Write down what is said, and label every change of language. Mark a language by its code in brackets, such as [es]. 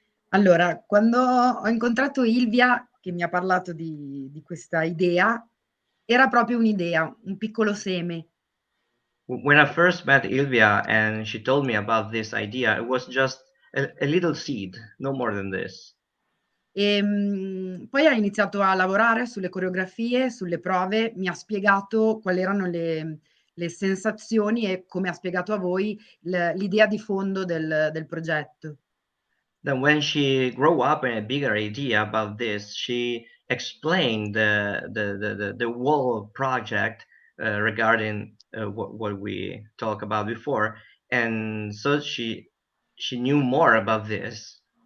[it] Allora, quando ho incontrato Ilvia, che mi ha parlato di questa idea, era proprio un'idea, un piccolo seme. [en] When I first met Ilvia and she told me about this idea, it was just a little seed, no more than this. [it] Poi ha iniziato a lavorare sulle coreografie, sulle prove, mi ha spiegato quali erano le sensazioni e, come ha spiegato a voi, l'idea di fondo del progetto. [en] Then when she grew up in a bigger idea about this, she explained the whole project regarding what we talked about before, and so she knew more about this.